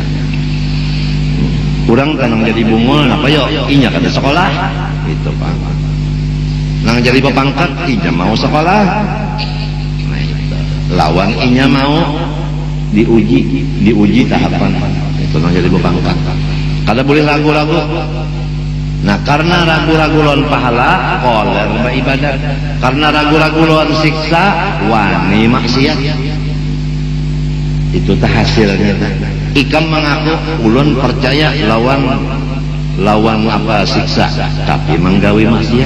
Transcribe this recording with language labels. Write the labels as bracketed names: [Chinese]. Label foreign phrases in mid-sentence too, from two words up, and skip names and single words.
[Banjar] Kurang kan nang jadi bungul apa yo inya kada sekolah itu Pak. Nang jadi pepangkat inya mau sekolah. Nah, itu. Lawan inya mau diuji tahapan itu nang jadi pepangkat. Kada boleh ragu-ragu. Nah, karena ragu-ragu lawan pahala, koler beribadat. Karena ragu-ragu lawan siksa, wani maksiat. Itu tah hasilnya. Ikam mengaku ulun percaya lawan apa siksa, tapi menggawi maksiat.